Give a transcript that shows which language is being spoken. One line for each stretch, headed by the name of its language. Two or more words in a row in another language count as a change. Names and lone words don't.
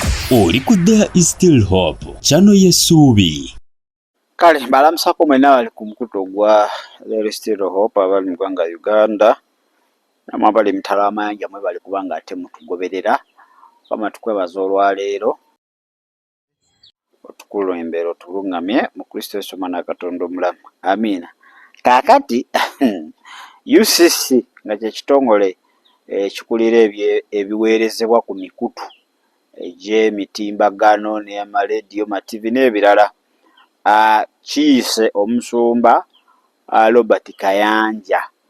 Ganda: Oli ku There is Still Hope, channel y'essuubi. Kale balamusako mwena bali ku mukutu gwa There is Still Hope abali mu ggwanga Uganda namwe abali mutala amayanja mwe bali kubanga ate mutugoberera wama tukwebaza olwaleero otukulembera otulungamye mu Kristo Yesu Mwana Katonda omulamu amiina. Kaakati UCC nga kye kitongole ekikulira ebiweerezebwa ku mikutu egy'emitimbagano n'amarediyo mativi n'ebirala kiyise omusumba Robert Kayanja